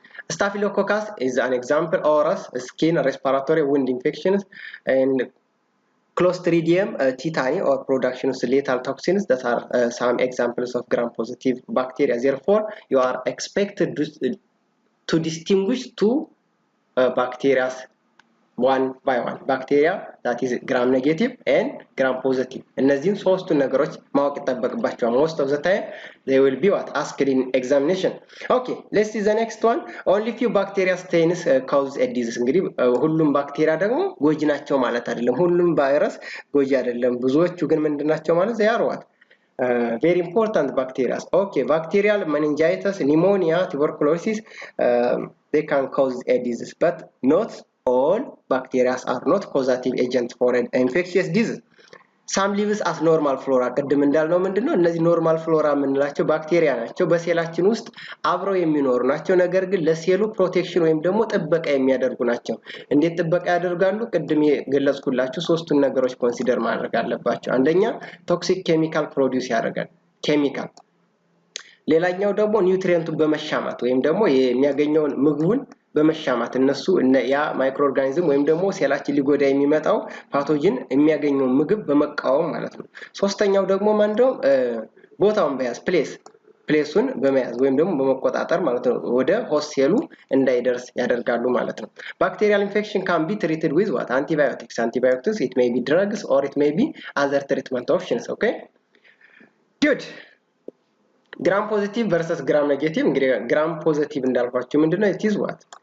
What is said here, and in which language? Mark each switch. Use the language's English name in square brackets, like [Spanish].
[English] Staphylococcus is an example. Auras, skin, respiratory, wound infections, and Clostridium tetani or production of lethal toxins. That are some examples of gram-positive bacteria. Therefore, you are expected to distinguish two bacteria one by one. Bacteria that is gram-negative and gram-positive. [Amharic] እነዚህን ሶስቱን ነገሮች ማወቅ ይጠበቅባቸዋል. [English] Most of the time they will be what? Asked in examination. Okay, let's see the next one. Only few bacteria stains cause a disease. [Amharic] እንግዲህ ሁሉም ባክቴሪያ ደግሞ ጎጂ ናቸው ማለት አይደለም። ሁሉም ቫይረስ ጎጂ አይደለም። ብዙዎቹ ግን ምንድናቸው ማለት [English] they are what? Very important bacteria. Okay, bacterial meningitis, pneumonia, tuberculosis, they can cause a disease, but not all bacteria are not causative agents for an infectious disease. Some lives as normal flora. [Amharic] ቅድም እንዳልነው ምንድነው እነዚህ ኖርማል ፍሎራ የምንላቸው ባክቴሪያ ናቸው። በሴላችን ውስጥ አብረው የሚኖሩ ናቸው። ነገር ግን ለሴሉ ፕሮቴክሽን ወይም ደግሞ ጥበቃ የሚያደርጉ ናቸው። እንዴት ጥበቃ ያደርጋሉ? ቅድም የገለጽኩላችሁ ሶስቱን ነገሮች ኮንሲደር ማድረግ አለባቸው። አንደኛ ቶክሲክ ኬሚካል ፕሮዲዩስ ያደርጋል። ኬሚካል ሌላኛው ደግሞ ኒውትሪየንቱን በመሻማት ወይም ደግሞ የሚያገኘውን ምግቡን በመሻማት እነሱ ያ ማይክሮ ኦርጋኒዝም ወይም ደግሞ ሴላችን ሊጎዳ የሚመጣው ፓቶጂን የሚያገኘው ምግብ በመቃወም ማለት ነው። ሶስተኛው ደግሞ ማንደው ቦታውን በያዝ ፕሌሱን በመያዝ ወይም ደግሞ በመቆጣጠር ማለት ነው ወደ ሆስት ሴሉ እንዳይደርስ ያደርጋሉ ማለት ነው። [English] Bacterial infection can be treated with what? Antibiotics. It may be drugs or it may be other treatment options. Okay, good. gram positive versus gram negative. Gram positive [Amharic] እንዳልኳችሁ ምንድነው? [English] It is what?